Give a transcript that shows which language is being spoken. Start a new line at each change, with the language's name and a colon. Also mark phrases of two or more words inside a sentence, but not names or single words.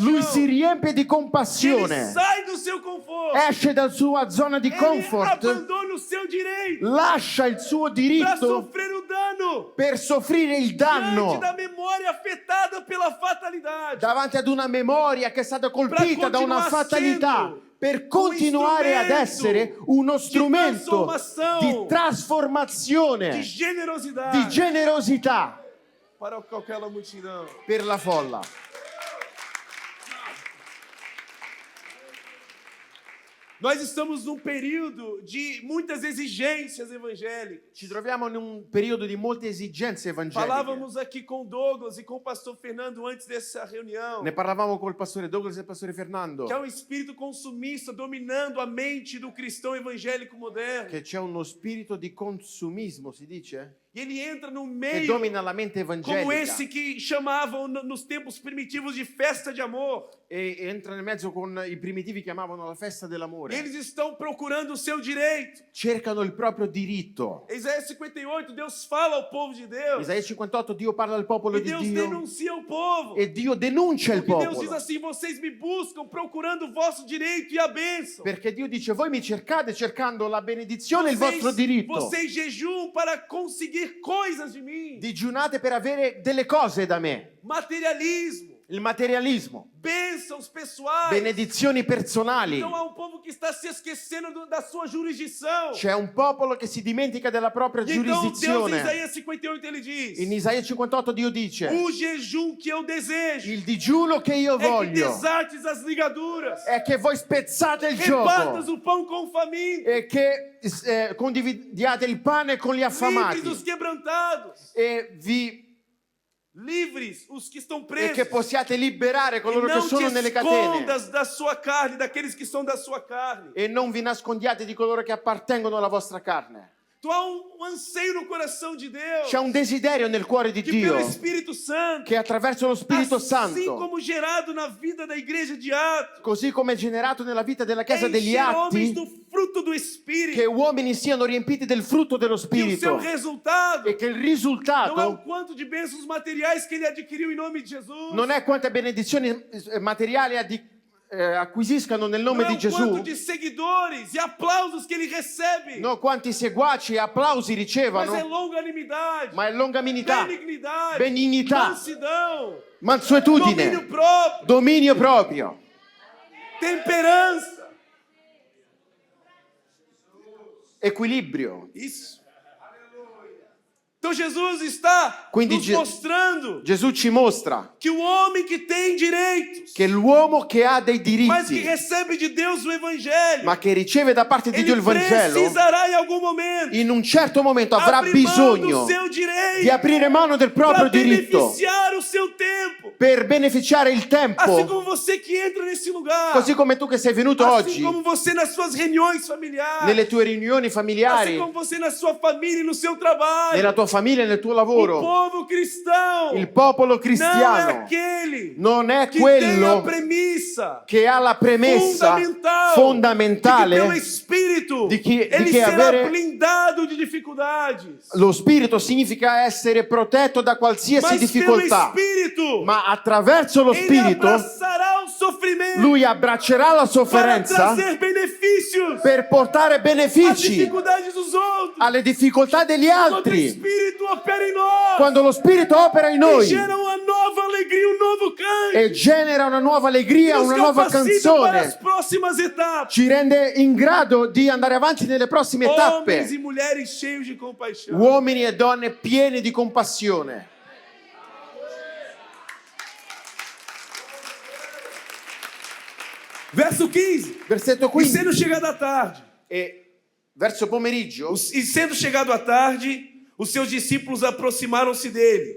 Italian: lui si riempie di
Portuguese: Ele
Italian: compassione,
Portuguese: sai do seu conforto.
Italian: esce dalla sua zona di
Portuguese: Ele
Italian: comfort,
Portuguese: abandona o seu direito
Italian: lascia il suo
Portuguese: para
Italian: diritto
Portuguese: sofrer o dano
Italian: per soffrire il
Portuguese: diante
Italian: danno
Portuguese: da memória afetada pela fatalidade.
Italian: davanti ad una memoria che è stata colpita da una
Portuguese: continuar
Italian: fatalità,
Portuguese: sendo
Italian: per continuare ad essere uno strumento di trasformazione,
Portuguese: De generosidade
Italian: di generosità
Portuguese: para aquela multidão.
Italian: per la folla.
Portuguese: Nós estamos num período de muitas exigências evangélicas.
Italian: Ci troviamo in un periodo di molte esigenze evangeliche.
Portuguese: Falávamos aqui com o Douglas e com o pastor Fernando antes dessa reunião,
Italian: Ne parlavamo col pastore Douglas e il pastore Fernando,
Portuguese: que é um espírito consumista dominando a mente do cristão evangélico moderno.
Italian: che c'è uno spirito di consumismo, si dice,
Portuguese: E ele entra no
Italian: che
Portuguese: meio
Italian: domina la mente
Portuguese: como
Italian: evangelica
Portuguese: esse que chamavam nos tempos primitivos de festa de amor.
Italian: e entra nel mezzo con i primitivi chiamavano la festa dell'amore.
Portuguese: Eles estão procurando o seu direito.
Italian: Cercano il proprio diritto.
Portuguese: Isaías 58, Deus fala ao povo de Deus.
Italian: Isaia 58, Dio parla al popolo
Portuguese: E
Italian: di
Portuguese: Deus
Italian: Dio
Portuguese: denuncia o povo.
Italian: e Dio denuncia il
Portuguese: Porque Deus diz
Italian: popolo.
Portuguese: assim: vocês me buscam procurando o vosso direito e a bênção.
Italian: Perché Dio dice, voi mi cercate cercando la benedizione e il vostro diritto.
Portuguese: Vocês jejuam para conseguir coisas de mim.
Italian: Digiunate per avere delle cose da me.
Portuguese: Materialismo,
Italian: Il materialismo,
Portuguese: bênçãos pessoais.
Italian: benedizioni personali.
Portuguese: Então há um povo que está se esquecendo da sua jurisdição.
Italian: C'è un popolo che si dimentica della propria
Portuguese: E então Deus, em
Italian: giurisdizione.
Portuguese: Isaías 58, ele diz:
Italian: In Isaia 58 Dio dice,
Portuguese: o jejum que eu desejo
Italian: il digiuno che io
Portuguese: é que
Italian: voglio
Portuguese: desates as ligaduras,
Italian: è che voi spezzate il
Portuguese: repartas
Italian: gioco
Portuguese: o pão com o faminto,
Italian: e che condividiate il pane con gli
Portuguese: livres
Italian: affamati
Portuguese: os quebrantados,
Italian: e
Portuguese: livres os que estão
Italian: che
Portuguese: presos.
Italian: possiate liberare
Portuguese: E
Italian: coloro che
Portuguese: não te
Italian: sono nelle catene
Portuguese: escondas da sua carne, daqueles que são da sua carne.
Italian: e non vi nascondiate di coloro che appartengono alla vostra carne.
Portuguese: Tu há um anseio no coração de Deus,
Italian: C'è un desiderio nel cuore di
Portuguese: que pelo
Italian: Dio
Portuguese: Espírito Santo,
Italian: che attraverso lo Spirito
Portuguese: assim
Italian: Santo,
Portuguese: como gerado na vida da igreja de Atos,
Italian: così come è generato nella vita della Chiesa degli
Portuguese: encher homens
Italian: Atti,
Portuguese: do fruto do Espírito.
Italian: che uomini siano riempiti del frutto dello
Portuguese: E o seu
Italian: Spirito
Portuguese: resultado
Italian: e che il
Portuguese: não é o
Italian: risultato
Portuguese: quanto de bênçãos materiais que ele adquiriu em nome de Jesus.
Italian: non è quante benedizioni materiali acquisiscano nel nome
Portuguese: Não é
Italian: di
Portuguese: o quanto
Italian: Gesù,
Portuguese: de seguidores e aplausos que ele recebe.
Italian: no quanti seguaci e applausi
Portuguese: Mas é
Italian: ricevono,
Portuguese: longanimidade,
Italian: ma è longaminità,
Portuguese: benignidade,
Italian: benignità,
Portuguese: mansidão,
Italian: mansuetudine,
Portuguese: domínio próprio,
Italian: dominio proprio,
Portuguese: temperança.
Italian: equilibrio.
Portuguese: Isso. Então Jesus está
Italian: Quindi
Portuguese: nos mostrando
Italian: Gesù ci mostra
Portuguese: que o homem que tem direitos,
Italian: che l'uomo che ha dei
Portuguese: mas que
Italian: diritti,
Portuguese: recebe de Deus o Evangelho,
Italian: ma che riceve da parte di Dio
Portuguese: ele
Italian: il Vangelo,
Portuguese: precisará em algum momento
Italian: in un certo momento avrà
Portuguese: abrir mão
Italian: bisogno
Portuguese: do seu
Italian: di
Portuguese: direito
Italian: aprire mano del
Portuguese: para
Italian: proprio diritto
Portuguese: beneficiar o seu tempo.
Italian: per beneficiare il
Portuguese: Assim
Italian: tempo,
Portuguese: como você que entra nesse lugar,
Italian: così come tu che sei venuto
Portuguese: assim
Italian: oggi
Portuguese: como você nas suas reuniões familiares,
Italian: nelle tue riunioni
Portuguese: assim
Italian: familiari,
Portuguese: como você na sua família e no seu trabalho.
Italian: nella tua famiglia e nel tuo
Portuguese: O
Italian: lavoro.
Portuguese: povo cristão
Italian: Il popolo
Portuguese: não é
Italian: cristiano
Portuguese: aquele
Italian: non è
Portuguese: que tem a
Italian: quello
Portuguese: premissa
Italian: che ha la premessa
Portuguese: fundamental de que pelo
Italian: fondamentale
Portuguese: Espírito
Italian: di che
Portuguese: ele será
Italian: avere
Portuguese: blindado de dificuldades.
Italian: lo spirito significa essere protetto da qualsiasi
Portuguese: Mas pelo
Italian: difficoltà,
Portuguese: Espírito
Italian: ma attraverso lo
Portuguese: ele
Italian: spirito
Portuguese: abraçará o sofrimento
Italian: lui abbraccerà la
Portuguese: para
Italian: sofferenza
Portuguese: trazer benefícios
Italian: per portare
Portuguese: às
Italian: benefici
Portuguese: dificuldades dos outros.
Italian: alle difficoltà degli
Portuguese: Quando o
Italian: altri.
Portuguese: Espírito opera em nós
Italian: Quando lo spirito opera in
Portuguese: e
Italian: noi
Portuguese: gera uma nova alegria alegria, um novo canto.
Italian: e genera una nuova allegria,
Portuguese: Nos
Italian: una nuova
Portuguese: capacita para as
Italian: canzone.
Portuguese: próximas etapas.
Italian: Ci rende in grado di andare avanti nelle prossime
Portuguese: Homens
Italian: tappe.
Portuguese: e mulheres cheios de compaixão.
Italian: Uomini e donne pieni di compassione.
Portuguese: Verso 15.
Italian: Versetto
Portuguese: E
Italian: 15.
Portuguese: sendo chegada a tarde,
Italian: E verso pomeriggio,
Portuguese: e sendo chegado a tarde, os seus discípulos aproximaram-se dele,